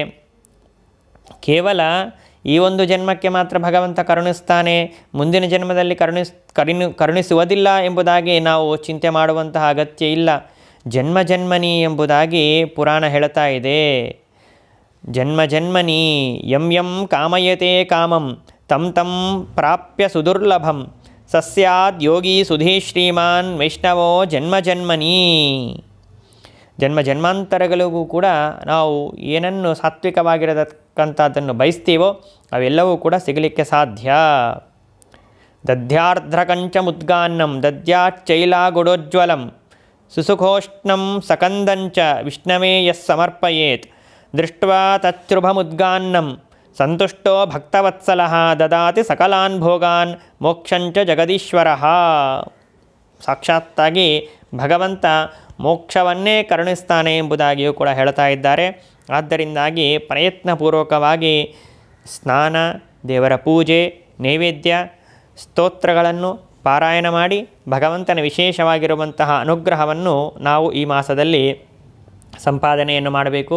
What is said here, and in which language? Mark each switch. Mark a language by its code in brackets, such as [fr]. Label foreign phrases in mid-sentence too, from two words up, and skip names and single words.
[kn] ಕೇವಲ ಈ ಒಂದು ಜನ್ಮಕ್ಕೆ ಮಾತ್ರ ಭಗವಂತ ಕರುಣಿಸ್ತಾನೆ, ಮುಂದಿನ ಜನ್ಮದಲ್ಲಿ ಕರುಣಿಸುವುದಿಲ್ಲ ಎಂಬುದಾಗಿ ನಾವು ಚಿಂತೆ ಮಾಡುವಂತಹ ಅಗತ್ಯ ಇಲ್ಲ. ಜನ್ಮನಿ ಎಂಬುದಾಗಿ ಪುರಾಣ ಹೇಳ್ತಾ ಇದೆ. [sa] ಜನ್ಮನಿ ಯಂ ಯಂ ಕಾಮಯತೆ ಕಾಮಂ ತಂ ಪ್ರಾಪ್ಯ ಸುದುರ್ಲಭಂ ಸಸ್ಯಾದ್ ಯೋಗಿ ಸುಧೀ ಶ್ರೀಮಾನ್ ವೈಷ್ಣವೋ ಜನ್ಮಜನ್ಮನಿ. [kn] ಜನ್ಮ ಜನ್ಮಾಂತರಗಳಿಗೂ ಕೂಡ ನಾವು ಏನನ್ನು ಸಾತ್ವಿಕವಾಗಿರತಕ್ಕಂಥದ್ದನ್ನು ಬಯಸ್ತೀವೋ ಅವೆಲ್ಲವೂ ಕೂಡ ಸಿಗಲಿಕ್ಕೆ ಸಾಧ್ಯ. [sa] ದದ್ಯಾರ್ಧ್ರಕಂಚ ಮುದ್ಗಾನ್ನಂ ದದ್ಯಾಚ್ಚೈಲಾಗುಡೋಜ್ವಲಂ ಸುಸುಖೋಷ್ಣಂ ಸಕಂದಂಚ ವಿಷ್ಣವೇ ಯಸ್ ಸಮರ್ಪಯೇತ್ ದೃಷ್ಟ್ವಾ ತಚ್ಛೃಭಮುದ್ಗಾನ್ನಂ ಸಂತುಷ್ಟೋ ಭಕ್ತವತ್ಸಲಃ ದದಾತಿ ಸಕಲಾನ್ ಭೋಗಾನ್ ಮೋಕ್ಷಂಚ ಜಗದೀಶ್ವರಃ. [kn] ಸಾಕ್ಷಾತ್ತಾಗಿ ಭಗವಂತ ಮೋಕ್ಷವನ್ನೇ ಕರುಣಿಸ್ತಾನೆ ಎಂಬುದಾಗಿಯೂ ಕೂಡ ಹೇಳ್ತಾ ಇದ್ದಾರೆ. ಆದ್ದರಿಂದಾಗಿ ಪ್ರಯತ್ನಪೂರ್ವಕವಾಗಿ ಸ್ನಾನ, ದೇವರ ಪೂಜೆ, ನೈವೇದ್ಯ, ಸ್ತೋತ್ರಗಳನ್ನು ಪಾರಾಯಣ ಮಾಡಿ ಭಗವಂತನ ವಿಶೇಷವಾಗಿರುವಂತಹ ಅನುಗ್ರಹವನ್ನು ನಾವು ಈ ಮಾಸದಲ್ಲಿ ಸಂಪಾದನೆಯನ್ನು ಮಾಡಬೇಕು.